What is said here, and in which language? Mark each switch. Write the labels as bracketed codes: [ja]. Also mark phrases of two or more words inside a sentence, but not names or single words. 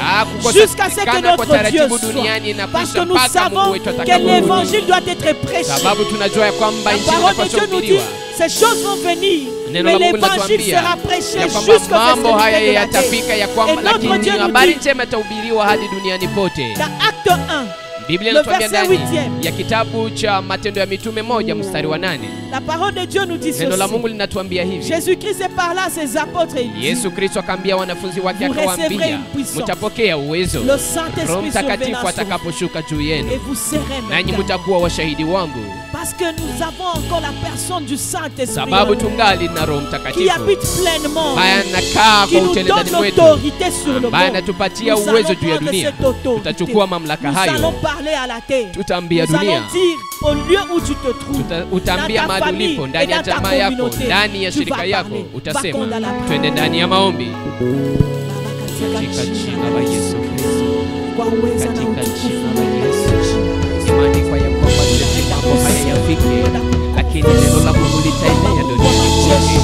[fr] Jusqu'à ce que notre Dieu reçoit. Parce que nous savons que l'évangile doit être prêché. La parole de Dieu nous dit, ces choses vont venir, mais l'évangile sera prêché jusqu'au festival de la terre. Et notre Dieu nous dit, dans Acte 1, [sw] Biblia inatuambia ndani ya kitabu cha Matendo ya Mitume 1 mstari wa 8. [fr] La parole de Dieu nous dit ceci. [sw] Neno la Mungu linatuambia hivi. [fr] Jésus-Christ est par là ses apôtres et dit, [sw] Yesu Kristo akaambia wanafunzi wake akawaambia, mtapokea uwezo Roho Mtakatifu atakaposhuka juu yenu, nanyi mtakuwa washahidi wangu. [fr] Parce que nous avons encore la personne du Saint-Esprit [sw] sababu tungali na Roho Mtakatifu [fr] qui habite pleinement, qui nous donne l'autorité sur le monde. [sw] Anatupatia uwezo juu ya dunia. Tutachukua mamlaka hayo. [fr] Nous allons parler à la terre. [sw] Tutaambia dunia. [fr] Nous allons dire au lieu où tu te trouves, [sw] utaambia mahali ulipo, ndani ya jamaa yako, ndani ya shirika yako, utasema twende ndani ya maombi. Katika jina la Yesu Kristo. Katika jina la Yesu. Imani kwa ya kwamba mambo haya yafike, lakini neno la Mungu litaenea duniani kote.